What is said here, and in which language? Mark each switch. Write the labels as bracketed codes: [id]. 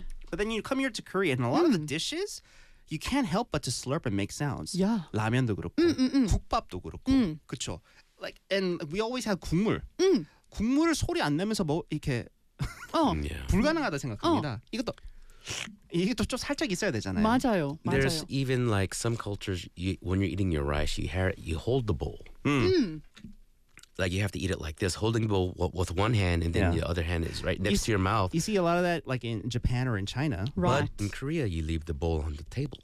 [en] But then you come here to Korea, and a lot of the dishes, you can't help but to slurp and make sounds. Yeah. [ko] 라면도 그렇고, 국밥도 그렇고, 그쵸? [en] Like, and we always have 국물. [ko] 국물을 소리 안 내면서 뭐 이렇게 불가능하다 생각합니다. 이것도 이것도 좀 살짝 있어야 되잖아요. 맞아요. 맞아요. [en] There's even like some cultures, when you're eating your rice, you hold the bowl. Like you have to eat it like this, holding the bowl with one hand, and then the other hand is right next to your mouth. You see a lot of that like in Japan or in China. Right. But in Korea, you leave the bowl on the table.